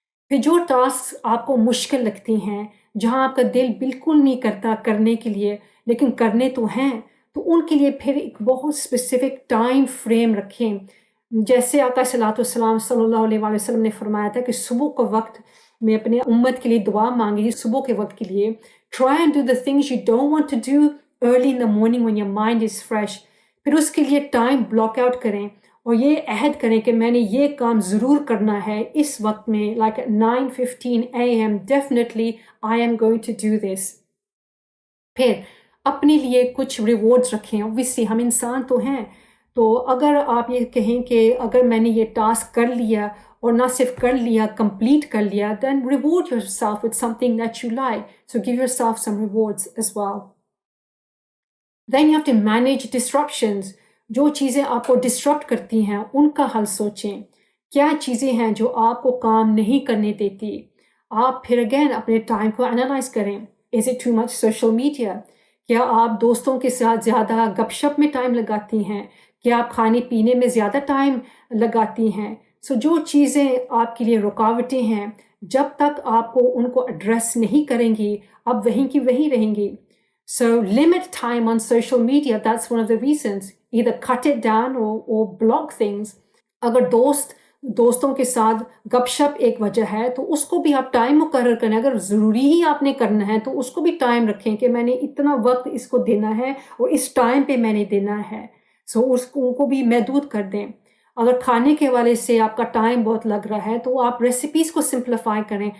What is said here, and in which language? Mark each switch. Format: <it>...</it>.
<ur>پھر جو ٹاسک آپ کو مشکل لگتی ہیں، جہاں آپ کا دل بالکل نہیں کرتا کرنے کے لیے لیکن کرنے تو ہیں، تو ان کے لیے پھر ایک بہت اسپیسیفک ٹائم فریم رکھیں. جیسے آقا صلی اللہ علیہ وسلم نے فرمایا تھا کہ صبح کا وقت میں اپنے امت کے لیے دعا مانگی. صبح کے وقت کے لیے</ur> <en>try and do the things you don't want to do early in the morning when your mind is fresh.</en> <ur>پھر اس کے لیے ٹائم بلاک آؤٹ کریں اور یہ عہد کریں کہ میں نے یہ کام ضرور کرنا ہے اس وقت میں،</ur> <en>like at 9:15 AM definitely I am going to do this.</en> <ur>پھر اپنے لیے کچھ ریوارڈز رکھیں. obviously ہم انسان تو ہیں، تو اگر آپ یہ کہیں کہ اگر میں نے یہ ٹاسک کر لیا اور نہ صرف کر لیا، کمپلیٹ کر لیا،</ur> <en>then reward yourself with something that you like. So give yourself some rewards as well. Then you have to manage disruptions.</en> <ur>جو چیزیں آپ کو ڈسٹرپٹ کرتی ہیں ان کا حل سوچیں. کیا چیزیں ہیں جو آپ کو کام نہیں کرنے دیتی؟ آپ پھر اگین اپنے ٹائم کو انالائز کریں.</ur> <en>Is it too much social media?</en> <ur>کیا آپ دوستوں کے ساتھ زیادہ گپ شپ میں ٹائم لگاتی ہیں؟ کیا آپ کھانے پینے میں زیادہ ٹائم لگاتی ہیں؟ جو چیزیں آپ کے لیے رکاوٹیں ہیں، جب تک آپ کو ان کو ایڈریس نہیں کریں گی، اب وہیں کی وہیں رہیں گی.</ur> <en>So limit time on social media. That's one of the reasons. Either cut it down or block things.</en> <ur>اگر دوستوں کے ساتھ گپ شپ ایک وجہ ہے تو اس کو بھی آپ ٹائم مقرر کریں. اگر ضروری ہی آپ نے کرنا ہے تو اس کو بھی ٹائم رکھیں کہ میں نے اتنا وقت اس کو دینا ہے اور اس ٹائم پہ میں نے دینا ہے. اس کو بھی محدود کر دیں. اگر کھانے کے حوالے سے آپ کا ٹائم بہت لگ رہا ہے تو آپ ریسیپیز کو سمپلیفائی کریں.</ur>